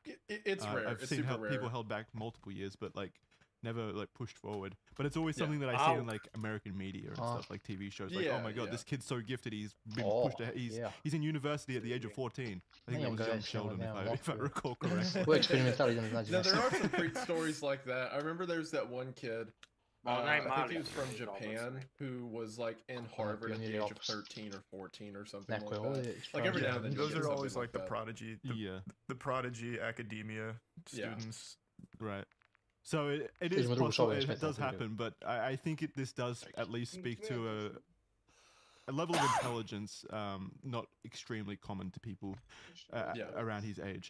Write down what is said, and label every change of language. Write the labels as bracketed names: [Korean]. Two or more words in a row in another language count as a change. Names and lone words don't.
[English] It's rare. I've It's seen super rare. people held back multiple years, but like never like pushed forward. But it's always Yeah. something that I see in like American media and stuff, like TV shows. Like, oh my god, Yeah. this kid's so gifted. He's been Oh, pushed ahead. He's in university at the age of 14. I think that was young Sheldon, if I recall correctly. [Serbian] Ko je eksperimental, idem nađem. [English] Now there are some freak stories like that. I remember there's that one kid. I think he was from Japan who was like in Harvard at the age of 13 or 14 or something [Serbian] Neko [English] like [Serbian] je ovdje [English] that. Like every now and then. you Those get are something always like the that. prodigy, Yeah. the prodigy academia students. Right. So it [Serbian] Idemo [English] is [Serbian] drugu [English] possible, [Serbian] sobe, [English] it does happen, but I think this does at least speak to a level of intelligence not extremely common to people around his age.